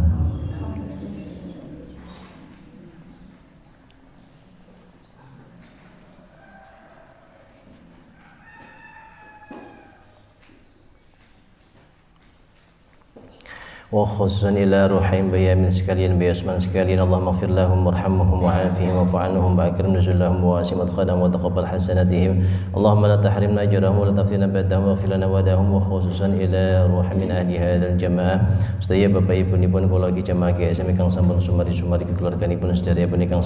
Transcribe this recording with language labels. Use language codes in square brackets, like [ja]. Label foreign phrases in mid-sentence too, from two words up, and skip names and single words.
[ar] وخصوصا إلى روحين بيامين sekalian بيسمان sekalian اللهم اغفر لهم وارحمهم وعافهم واعف عنهم وأكرم نزلهم وواسع مدخلهم وتقبل حسناتهم اللهم لا تحرمنا أجرهم ولا تفتنا بعدهم واغفر لنا وداهم. وخصوصا إلى روح من أهل هذا الجماعة [jv] sedaya bapak ibu nipun kula iki jamaah GSM ingkang sampun sumari keluarganipun sedaya pun ingkang